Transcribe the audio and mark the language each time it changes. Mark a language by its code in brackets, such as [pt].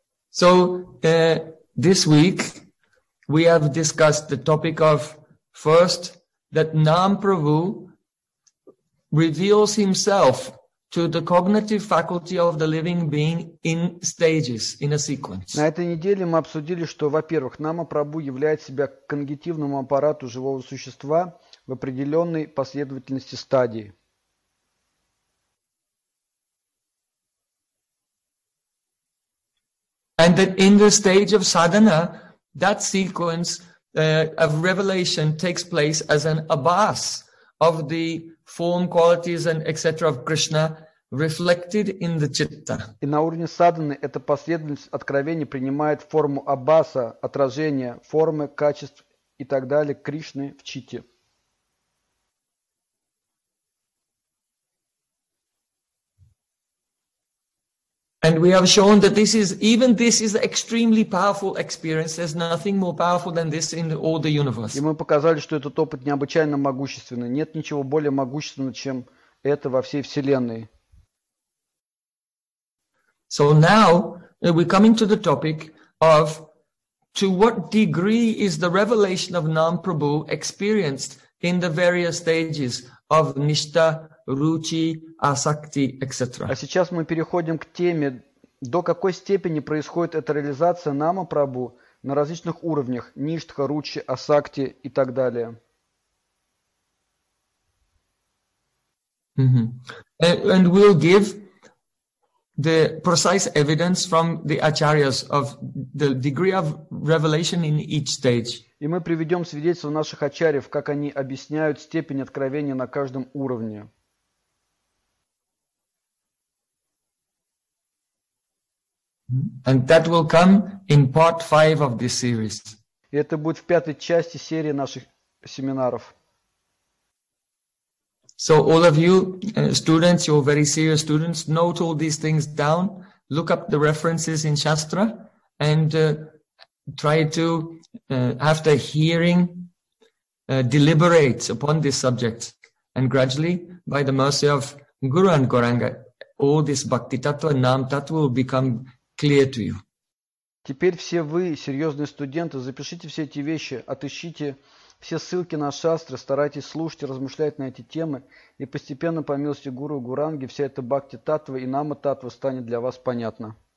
[en] So, this week we have discussed the topic of first that Nam Prabhu reveals himself to the cognitive faculty of the living being in stages, in a sequence. [ru] На этой неделе мы обсудили, что, во-первых, Нама Прабху являет себя когнитивному аппарату живого существа в определенной последовательности стадии. [en] And that in the stage of sadhana, that sequence of revelation takes place as an abhas of the form, qualities, and etc. of Krishna reflected in the chitta. [ru] И на уровне садханы эта последовательность откровения принимает форму абаса, отражения формы, качеств и так далее Кришны в чите. [en] And we have shown that this is an extremely powerful experience. There's nothing more powerful than this in all the universe. [ru] И мы показали, что этот опыт необычайно могущественный. Нет ничего более могущественного, чем это во всей вселенной. [en] So now we're coming to the topic of to what degree is the revelation of Nam Prabhu experienced in the various stages of Nishta, Ruchi, Asakti, etc. [ru] А сейчас мы переходим к теме, до какой степени происходит эта реализация Нама Прабху на различных уровнях Ништха, Ручи, Асакти и так далее. Mm-hmm. [en] And we'll give the precise evidence from the acharyas of the degree of revelation in each stage. [ru] И мы приведем свидетельства наших ачарьев, как они объясняют степень откровения на каждом уровне. [en] And that will come in part 5 of this series. [ru] И это будет в пятой части серии наших семинаров. [en] So all of you students, you're very serious students, note all these things down, look up the references in Shastra and try to, after hearing, deliberate upon this subject. And gradually, by the mercy of Guru and Goranga, all this Bhakti Tattva and Nam Tattva will become clear to you. [ru] Теперь все вы, серьезные студенты, запишите все эти вещи, отыщите все ссылки на шастры, старайтесь слушать и размышлять на эти темы, и постепенно, по милости Гуру и Гуранги, вся эта Бхакти Таттва и Нама Таттва станет для вас понятна.